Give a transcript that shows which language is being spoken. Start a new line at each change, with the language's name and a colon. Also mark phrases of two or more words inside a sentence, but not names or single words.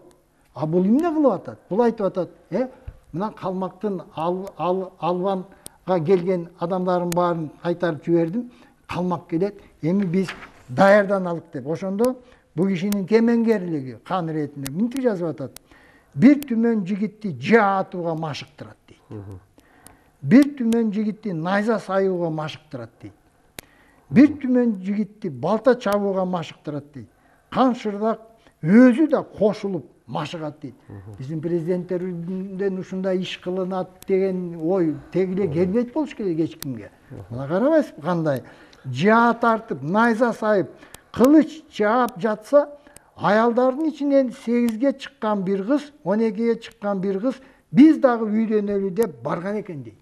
Kyrgyz: А бул эмне кылып атат? Бул айтып атат, мына калмактын албанга келген адамдардын баарын кайтарып жибердим. Калмак келет, эми биз даярданалык деп. Ошондо бул кишинин кемеңгерлиги кан иретинде мынтип жазып атат. Бир түмөн жигитти жаа атууга машыктырат дейт. Бир түмөн жигитти найза сайууга машыктырат дейт. Бир түмөн жигитти балта чабууга машыктырат дейт. Каншырдак өзү да кошулуп машыгат дейт. Биздин президенттерден ушундай иш кылынат деген ой тегиле келбейт болуш керек эч кимге. Мына карабайсызбы кандай? Жаа тартып, найза сайып, кылыч чаап жатса, аялдардын ичинен 8ге чыккан бир кыз, 12ге чыккан бир кыз, биз дагы үйрөнөлү деп барган экен дейт.